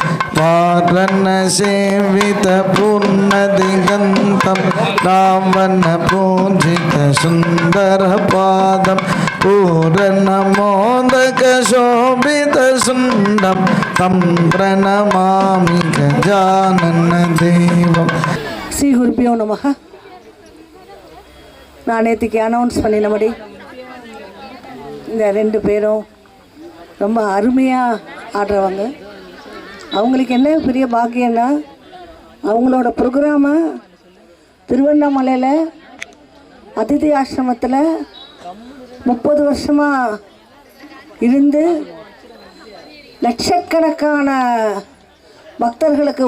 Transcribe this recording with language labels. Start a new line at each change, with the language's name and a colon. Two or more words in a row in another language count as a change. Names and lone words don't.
Sanskrit: वारणसेवितपूर्णदिगन्तं रावणपूजितसुन्दरपादं पूर्णमोदकशोभितसुन्दं तं प्रणमामि गजानन देवं श्री गुरुभ्यो नमः.
Tamil: நான் நேற்றுக்கு அனௌன்ஸ் பண்ணினபடி இந்த 2 பேரும் ரொம்ப அருமையாக ஆடுறவங்க. அவங்களுக்கு என்ன பெரிய பாக்கியம்னா அவங்களோட ப்ரோக்ராமை திருவண்ணாமலையில் அதிதி ஆசிரமத்தில் 30 வருஷமாக இருந்து லட்சக்கணக்கான பக்தர்களுக்கு